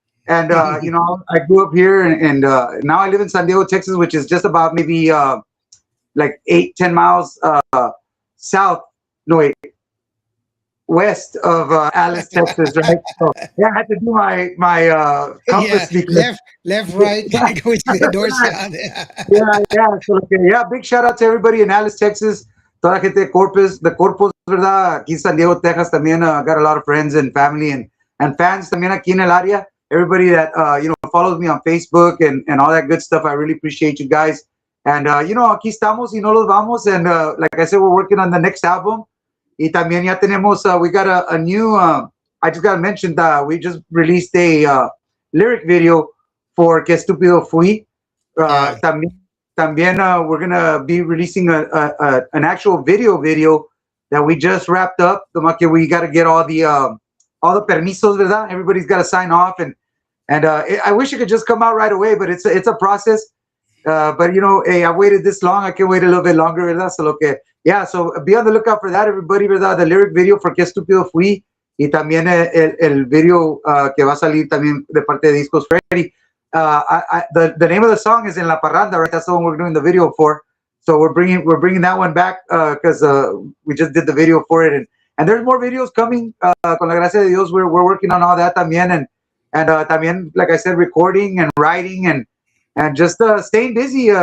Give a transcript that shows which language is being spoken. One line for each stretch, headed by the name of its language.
English: And I grew up here, and now I live in San Diego, Texas, which is just about maybe like 8-10 miles south. No, wait, west of Alice, Texas, right? So yeah, I had to do my compass, because left, right, go to the north, south. yeah. So yeah, big shout out to everybody in Alice, Texas.
Spanish: Toda la gente de Corpus, ¿verdad? Aquí en San Diego, Texas, también
English: got a lot of friends and family and fans
Spanish: también aquí en el área.
English: Everybody that follows me on Facebook and all that good stuff. I really appreciate you guys.
Spanish: And aquí estamos y no los vamos.
English: And like I said, we're working on the next album.
Spanish: Y también ya tenemos,
English: we got a new, I just got to mention that we just released a lyric video for Que Estúpido Fui. También we're going to be releasing an actual video that we just wrapped up. We got to get all the permisos, ¿verdad? Everybody's got to sign off. And I wish it could just come out right away, but it's a process. But hey, I waited this long. I can wait a little bit longer, ¿verdad? So be on the lookout for that, everybody, ¿verdad? The lyric video for
Spanish: Que Estúpido Fui, y también el video que va a salir también de parte de Discos Freddy.
English: The name of the song is En La Parranda, right? That's the one we're doing the video for. So we're bringing that one back because we just did the video for it, and there's more videos coming.
Spanish: Con la gracia de Dios,
English: we're working on all that también, and también, like I said, recording and writing and just staying busy.